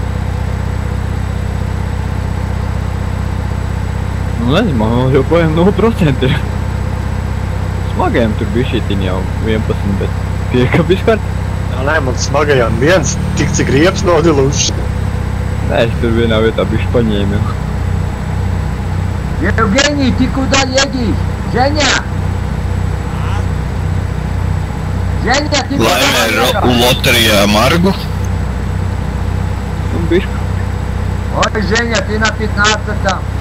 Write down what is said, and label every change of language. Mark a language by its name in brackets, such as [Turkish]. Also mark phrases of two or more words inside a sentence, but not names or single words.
[Latvian] Nu nezinu, man joprojām 0% ir. Smagajam tur bija šītiņ jau 11, bet piekab vispār. Nē, man smagajām viens, tik cik rieps nodiluši. Nē, es tur vienā vietā bišķi paņēmu. [Russian] Евгений, ты куда едешь? Женя! Женя, ты куда [Latvian] Laimē [Russian] едешь? [Latvian] loterijā Margu. Un bišķi. [Russian] Ой, Женя, ты на 15-м.